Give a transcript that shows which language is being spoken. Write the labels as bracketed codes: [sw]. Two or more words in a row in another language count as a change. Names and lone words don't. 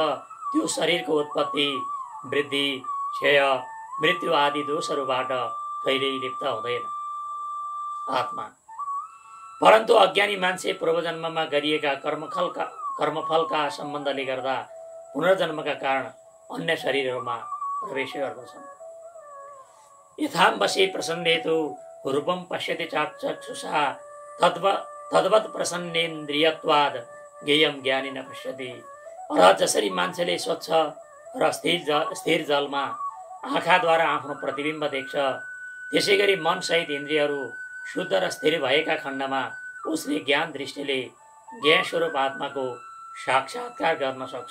[ne] त्यो शरीरको उत्पत्ति, वृद्धि, क्षय, मृत्यु आदि दोषहरूबाट कहिल्यै लिप्त हुँदैन आत्मा। परन्तु अज्ञानी मान्छे पूर्वजन्ममा गरिएका कर्मफलका सम्बन्धले गर्दा पुनर्जन्मका कारण अन्य शरीरहरूमा प्रवेश गर्दछन्। [sa] यथाम्बसे प्रसन्नेतु रूपम पश्यति चक्षुषा तद्वत् प्रसन्नेन्द्रियत्वाद ज्ञेयम ज्ञानी न पश्यति। [ne] अर्थात् जसरी मान्छेले स्वच्छ र स्थिर जलमा आँखाद्वारा आफ्नो प्रतिबिम्ब देख्छ, त्यसै गरी मन सहित इन्द्रियहरू शुद्ध र स्थिर भएका खण्डमा उसले ज्ञान दृष्टिले ज्ञान स्वरूप आत्माको साक्षात्कार गर्न सक्छ।